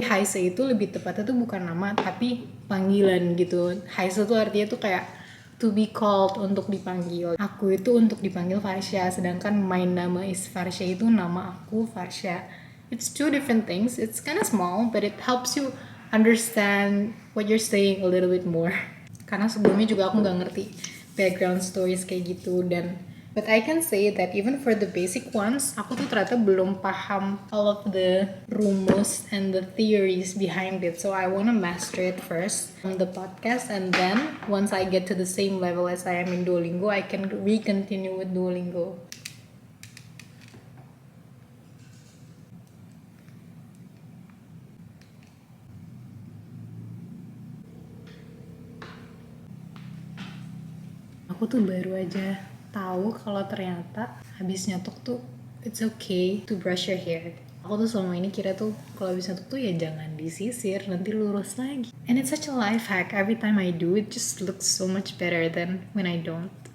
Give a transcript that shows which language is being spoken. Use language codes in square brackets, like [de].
[id] Heiße itu lebih tepatnya tuh bukan nama, tapi panggilan gitu. Heiße tuh artinya tuh kayak [en] to be called, [id] untuk dipanggil. Aku itu untuk dipanggil Farsha, sedangkan my nama is Farsha itu nama aku Farsha. [en] It's two different things. It's kind of small, but it helps you understand what you're saying a little bit more. [id] Karena sebelumnya juga aku nggak ngerti background stories kayak gitu, [en] but I can say that even for the basic ones, [id] aku tuh ternyata belum paham [en] all of the rumus and the theories behind it. So I wanna master it first on the podcast, and then once I get to the same level as I am in Duolingo, I can re-continue with Duolingo. [id] Aku tuh baru aja tahu kalau ternyata habis nyatuk tuh [en] it's okay to brush your hair. [id] Aku tuh selama ini kira tuh kalau habis nyatuk tuh ya jangan disisir, nanti lurus lagi. [en] And it's such a life hack. Every time I do it just looks so much better than when I don't.